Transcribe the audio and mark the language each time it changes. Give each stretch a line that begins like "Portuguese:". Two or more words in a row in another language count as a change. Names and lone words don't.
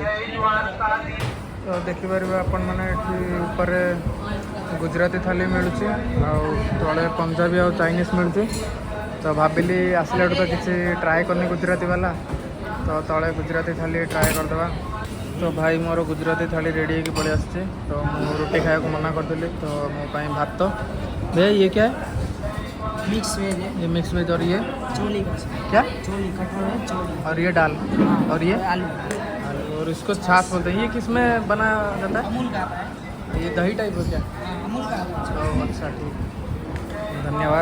Odia: ତ ଦେଖିପାରିବେ ଆପଣମାନେ ଏଠି ଉପରେ ଗୁଜୁରାତି ଥାଲି ମିଳୁଛି, ଆଉ ତଳେ ପଞ୍ଜାବୀ ଆଉ ଚାଇନିଜ୍ ମିଳୁଛି। ତ ଭାବିଲି ଆସିଲାଠୁ ତ କିଛି ଟ୍ରାଏ କରିନି ଗୁଜୁରାତି ବାଲା, ତ ତଳେ ଗୁଜୁରାତି ଥାଲି ଟ୍ରାଏ କରିଦେବା। ତ ଭାଇ ମୋର ଗୁଜୁରାତି ଥାଳି ରେଡ଼ି ହେଇକି ପଳେଇ ଆସିଛି। ତ ମୁଁ ରୁଟି ଖାଇବାକୁ ମନା କରିଦେଲି, ତ ମୋ ପାଇଁ ଭାତ।
Hindi: भैया ये क्या है?
English: mix veg
Hindi: है। ये
English: mix veg
Hindi: और ये चोली का क्या? चोली कठोर है चोली। और ये दाल और ये आलू आलू, और इसको छाछ बोलते हैं। ये किस में बना जाता है? अमूल का आता है। ये दही टाइप हो क्या? अमूल का आता तो अच्छा ठीक, धन्यवाद।